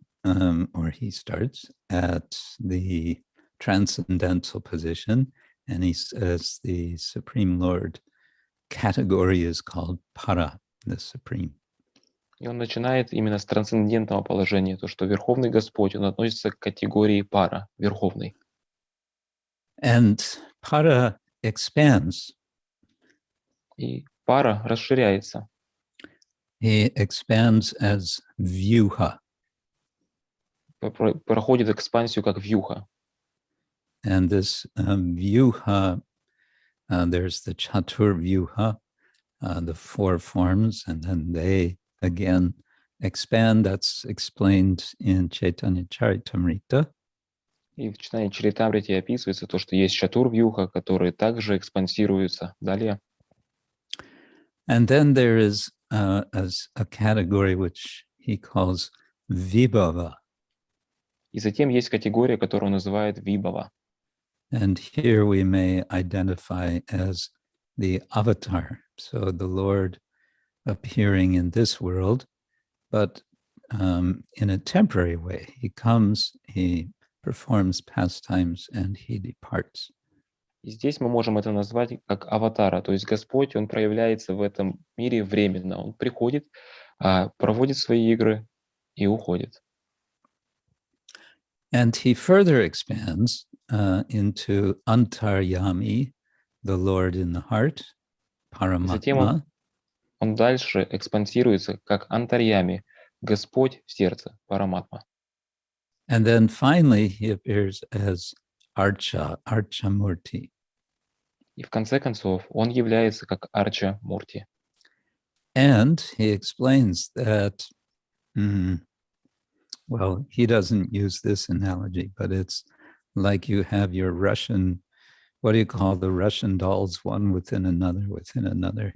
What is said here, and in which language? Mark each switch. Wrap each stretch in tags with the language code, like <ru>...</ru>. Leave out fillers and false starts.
<en>or he starts at the transcendental position, and he says the Supreme Lord category is called para, the Supreme.</en> <ru>И он начинает именно с трансцендентного положения, то, что Верховный Господь, он относится к категории пара, Верховный.</ru> <en>And para expands.</en> <ru>И пара расширяется.</ru> <en>He expands as vyuha.</en> <ru>Проходит экспансию как вьюха.</ru> <en>And this vyuha, there's the chatur vyuha, the four forms, and then they again expand. That's explained in Chaitanya Charitamrita.</en> <ru>И в Читании Чаритамрити описывается то, что есть чатур-вьюха, которые также экспансируются далее.</ru> <en>And then there is as a category which he calls vibhava.</en> <ru>И затем есть категория, которую он называет вибхава.</ru> <en>And here we may identify as the avatar. So the Lord appearing in this world, but in a temporary way. He comes, he performs pastimes, and he departs.</en> <ru>И здесь мы можем это назвать как аватара, то есть Господь, он проявляется в этом мире временно. Он приходит, проводит свои игры и уходит.</ru> <en>And he further expands into Antaryami, the Lord in the heart,</en> <ru>Затем</ru> <en>Paramatma.</en> <ru>он дальше экспансируется как антарьями, Господь в сердце, Параматма.</ru> <en>And then finally he appears as Archamurti.</en> <ru>И в конце концов он является как Арча Мурти.</ru> <en>And he explains that, well, he doesn't use this analogy, but it's like you have your Russian, what do you call the Russian dolls, one within another, within another?</en>